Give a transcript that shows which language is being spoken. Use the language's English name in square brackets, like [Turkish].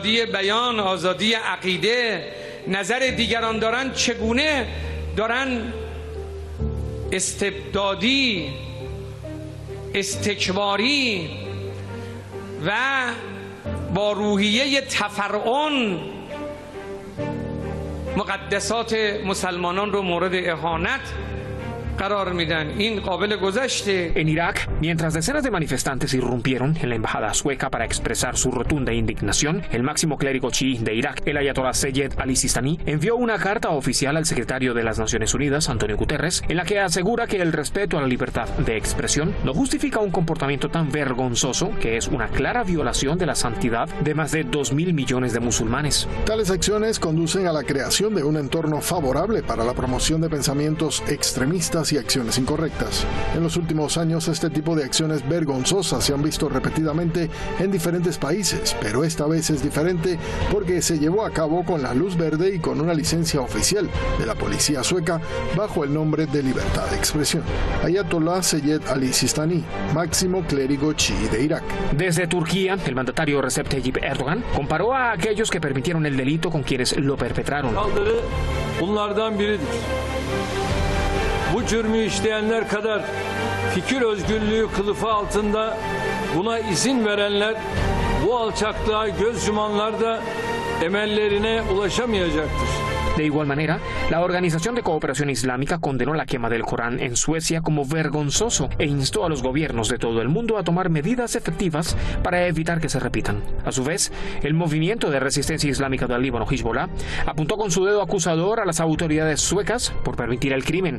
[Persian] بیان، آزادی عقیده، نظر دیگران دارن، چگونه دارن استبدادی، استکباری و با روحیه تفرعن مقدسات مسلمانان رو مورد اهانت قرار میدن. این قابل گذشته. [Spanish] En Irak, mientras decenas de manifestantes irrumpieron en la embajada sueca para expresar su rotunda indignación, el máximo clérigo chií de Irak, el ayatolá Sayed Ali Sistani, envió una carta oficial al secretario de las Naciones Unidas, Antonio Guterres, en la que asegura que el respeto a la libertad de expresión no justifica un comportamiento tan vergonzoso que es una clara violación de la santidad de más de 2.000 millones de musulmanes. Tales acciones conducen a la creación de un entorno favorable para la promoción de pensamientos extremistas y acciones incorrectas. En los últimos años, este tipo de acciones vergonzosas se han visto repetidamente en diferentes países, pero esta vez es diferente porque se llevó a cabo con la luz verde y con una licencia oficial de la policía sueca bajo el nombre de libertad de expresión. Ayatollah Sayed Ali Sistani, máximo clérigo chií de Irak. Desde Turquía, el mandatario Recep Tayyip Erdogan comparó a aquellos que permitieron el delito con quienes lo perpetraron. [Turkish] Bunlardan biridir. Bu cürmü işleyenler kadar fikir özgürlüğü kılıfı altında buna izin verenler, bu alçaklığa göz yumanlar da emellerine ulaşamayacaktır. [Spanish] De igual manera, la Organización de Cooperación Islámica condenó la quema del Corán en Suecia como vergonzoso e instó a los gobiernos de todo el mundo a tomar medidas efectivas para evitar que se repitan. A su vez, el movimiento de resistencia islámica del Líbano, Hezbollah, apuntó con su dedo acusador a las autoridades suecas por permitir el crimen.